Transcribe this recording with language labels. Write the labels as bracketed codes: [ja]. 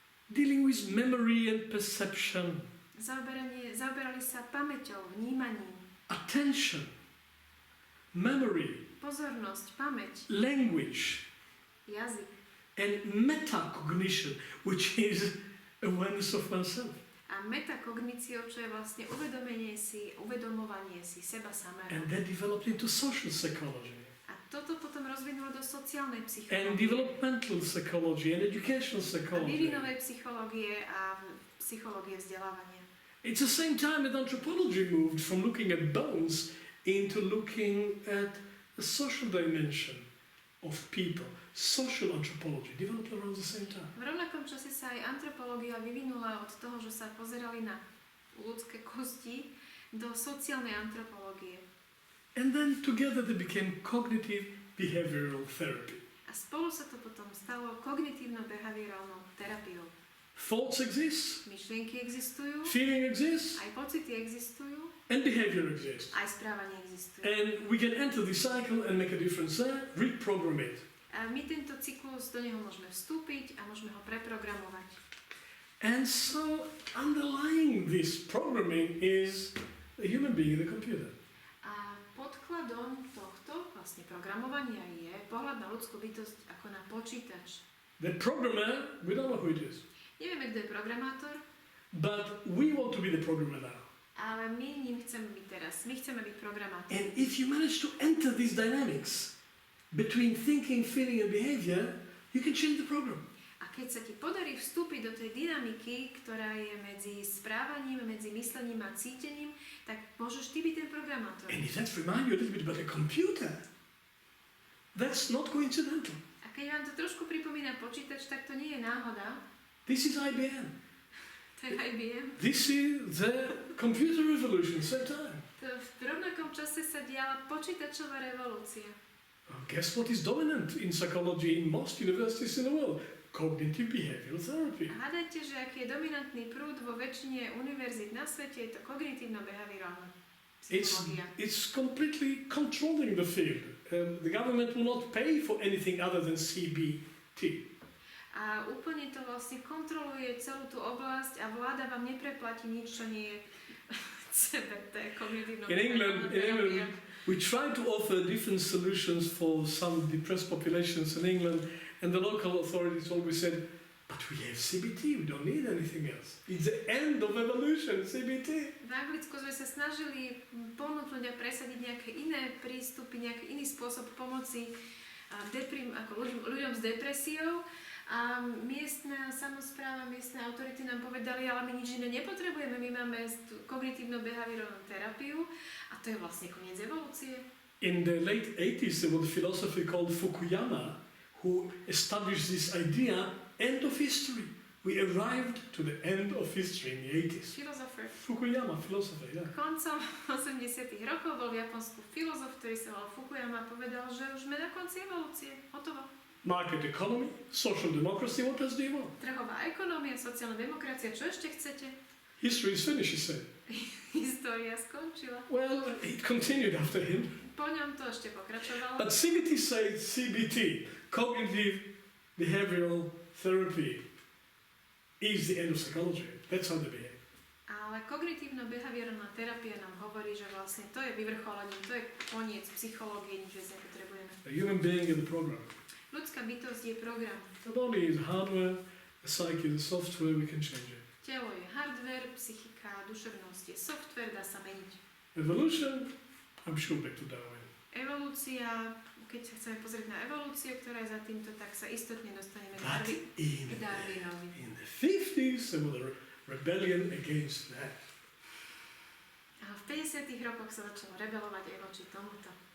[en] Dealing with memory and perception. [sk] Zaoberali sa pamäťou, vnímaním. [en] Attention. Memory. [sk] Pozornosť, pamäť. [en] Language. [sk] Jazyk. [en] And metacognition, which is awareness of oneself. [sk] A metakogníciou, čo je vlastne uvedomovanie si seba samého. [en] And that developed into social psychology. [sk] A toto potom rozvinulo do sociálnej psychológie. [en] And developmental psychology and educational psychology. [sk] A vývinovej psychológie a psychológie vzdelávania. [en] It's the same time that anthropology moved from looking at bones into looking at the social dimension of people. Social anthropology developed around the same time. [sk] V rovnakom čase sa aj antropológia vyvinula od toho, že sa pozerali na ľudské kosti, do sociálnej antropológie. [en] And then together they became cognitive behavioral therapy. [sk] A spolu sa to potom stalo kognitívno-behaviorálnou terapiou. [en] Thoughts exist, [sk] Myšlienky existujú, [en] feeling exists, [sk] aj pocity existujú, [en] and behavior exists. [sk] aj správanie existuje. [en] And we can enter the cycle and make a difference there, reprogram it. [sk] A my tento cyklus, do neho môžeme vstúpiť a môžeme ho preprogramovať. [en] And so underlying this programming is a human being in the computer. [sk] A podkladom tohto vlastne programovania je pohľad na ľudskú bytosť ako na počítač. [en] The programmer, we don't know who it is, [sk] Nevieme, kto je programátor, [en] but we want to be the programmer now. [sk] ale my ním chceme byť teraz. My chceme byť programátor. [en] And if you manage to enter these dynamics between thinking, feeling and behavior, you can change the program. [sk] A keď sa ti podarí vstúpiť do tej dynamiky, ktorá je medzi správaním, medzi myslením a cítením, tak môžeš ty byť ten programátor. [en] And if that reminds you a little bit about a computer, that's not coincidental. [sk] A keď vám to trošku pripomína počítač, tak to nie je náhoda. [en] This is IBM. [sk] To je IBM. [en] This is the computer revolution, same time. [sk] V rovnakom čase sa diala počítačová revolúcia. [en] Guess what is dominant in psychology in most universities in the world? Cognitive behavioral therapy. [sk] A hádajte, že aký je dominantný prúd vo väčšine univerzít na svete, je to kognitívno-behaviorálna psychológia. [en] It's completely controlling the field. The government will not pay for anything other than CBT. [sk] A úplne to vlastne kontroluje celú tú oblasť a vláda vám nepreplatí nič, čo nie je CBT, kognitívno-behaviorálna terapia. [en] We try to offer different solutions for some depressed populations in England, and the local authorities always said, but we have CBT, we don't need anything else. It's the end of evolution, CBT. [sk] V Anglicku sme sa snažili ponúknuť a presadiť nejaké iné prístupy, nejaký iný spôsob pomoci ako ľuďom s depresiou. A miestna samospráva, miestne autority nám povedali, ale my nič iné nepotrebujeme, my máme kognitívno-behaviorálnu terapiu a to je vlastne koniec evolúcie. [en] In the late 80s, there was a philosopher called Fukuyama who established this idea, end of history. We arrived to the end of history in the 80s. [sk] Filozofer. [en] Fukuyama, philosopher, yeah. [sk] Koncom 80 rokov bol v Japonsku filozof, ktorý sa volal Fukuyama a povedal, že už sme na konci evolúcie. Hotovo. [en] Market economy, social democracy, what else do you want? [sk] Trhová ekonomia, sociálna demokracia, čo ešte chcete? [en] History is finished, he said. [sk] História skončila. [en] Well, it continued after him. [sk] Po ňom to ešte pokračovalo. [en] But CBT says CBT, cognitive behavioral therapy, is the end of psychology. That's how they behave. [sk] Ale kognitívno-behaviorálna terapia nám hovorí, že vlastne to je vyvrcholením, to je koniec psychológie, nič viac nepotrebujeme. [en] A human being in the program. [sk] Ľudská bytosť je program. [en] The body is hardware, the psyche is the software, we can change it. [sk] Telo je hardware, psychika, duševnosť je software, dá sa meniť. [en] Evolution, I'm sure back to Darwin. [sk] Evolúcia, keď sa chceme pozrieť na evolúciu, ktorá je za týmto, tak sa istotne dostaneme [en] But [sk] k Darwinovi. [en] in the 50s, there was a rebellion against that. [sk] A v 50. rokoch sa začalo rebelovať aj voči tomuto.